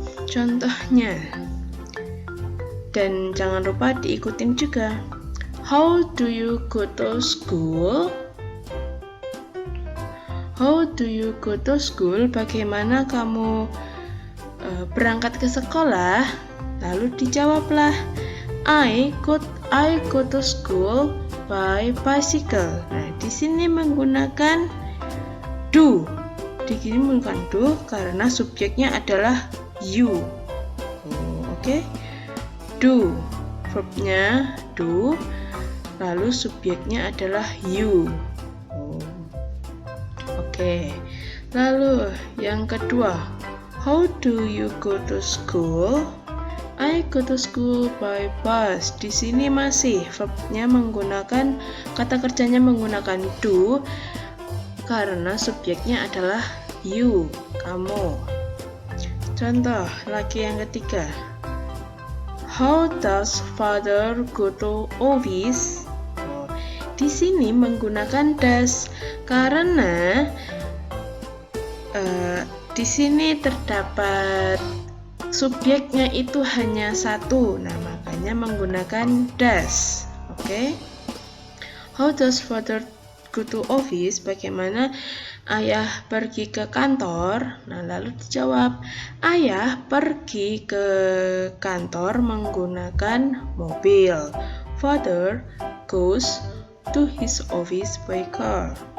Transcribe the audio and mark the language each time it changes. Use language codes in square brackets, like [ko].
[id] Contohnya, dan jangan lupa diikutin juga. [en] How do you go to school? How do you go to school? [id] Bagaimana kamu berangkat ke sekolah? Lalu dijawablah, [en] I go to school by bicycle. [id] Nah, di sini menggunakan do. Di sini menggunakan do karena subjeknya adalah you. Oke. Do. Verbnya do. Lalu subjeknya adalah you. Oke. Lalu yang kedua, [en] how do you go to school? I go to school by bus. [id] Di sini masih verbnya menggunakan kata kerjanya menggunakan do karena subjeknya adalah you, kamu. Contoh lagi yang ketiga. [en] How does father go to office? [id] Di sini menggunakan does karena di sini terdapat subjeknya itu hanya satu. Nah, makanya menggunakan does. Oke. [en] How does father go to office? [id] Bagaimana ayah pergi ke kantor? Nah, lalu dijawab, ayah pergi ke kantor menggunakan mobil. [en] Father goes to his office by car.